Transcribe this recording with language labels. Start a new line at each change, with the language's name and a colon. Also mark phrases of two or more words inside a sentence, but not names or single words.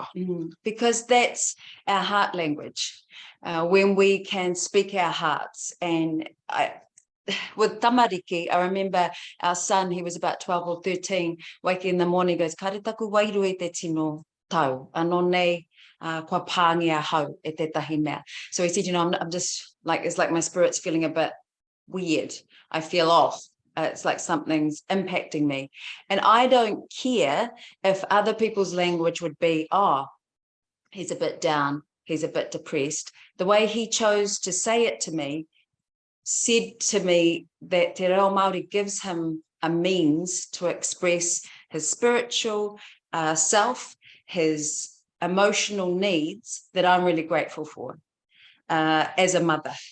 English: Because that's our heart language. When we can speak our hearts. And with tamariki, I remember our son, he was about 12 or 13, waking in the morning, he goes,
Māori: "Kare taku wairu e te tino tau, anō nei kua pāngia hau e te tahi mea."
English: So he said, I'm just like, it's like my spirit's feeling a bit weird. I feel off. It's like something's impacting me. And I don't care if other people's language would be, "Oh, he's a bit down, he's a bit depressed." The way he chose to say it to me said to me that Te Reo Māori gives him a means to express his spiritual self, his emotional needs, that I'm really grateful for as a mother.